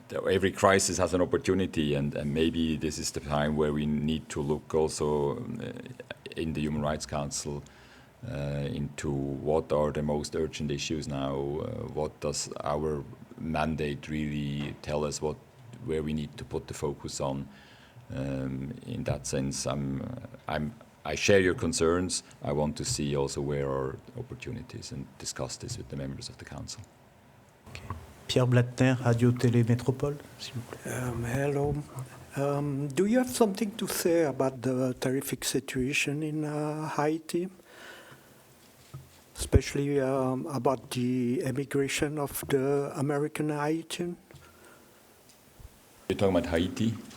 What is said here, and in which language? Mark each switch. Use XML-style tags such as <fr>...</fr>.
<en>every crisis has an opportunity, and maybe this is the time where we need to look also in the Human Rights Council into what are the most urgent issues now, what does our mandate really tell us, where we need to put the focus on. In that sense, I share your concerns. I want to see also where are opportunities and discuss this with the members of the council. Okay.</en> <fr>Pierre Blattner, Radio-Télé Métropole, s'il vous plaît.</fr> <en>Hello. Do you have something to say about the terrific situation in Haiti? Especially about the emigration of the American Haitian? You're talking about Haiti?</en>